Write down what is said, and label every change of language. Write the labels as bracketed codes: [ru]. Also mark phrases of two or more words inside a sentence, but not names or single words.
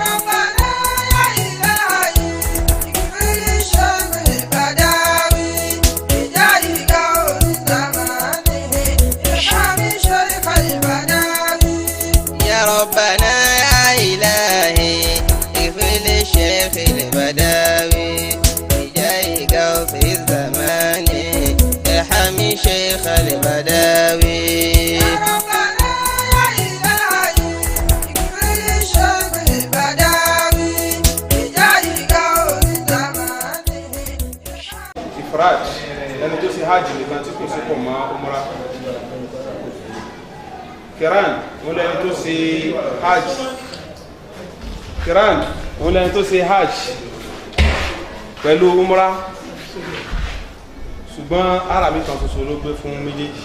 [ar] ربنا يا إلهي اغفر للشيخ البداوي بجاهك وفي الزمان ارحم الشيخ البداوي [yo] ifrad ẹni tó ṣe hajj nìkan tí kò sí pọ̀ mọ́ umra. Kiran òun lẹni tó ṣe hajj. Kiran òun lẹni tó ṣe hajj pẹ̀lú umra ṣùgbọ́n arami kan ṣoṣo ló gbé fún méjèèjì.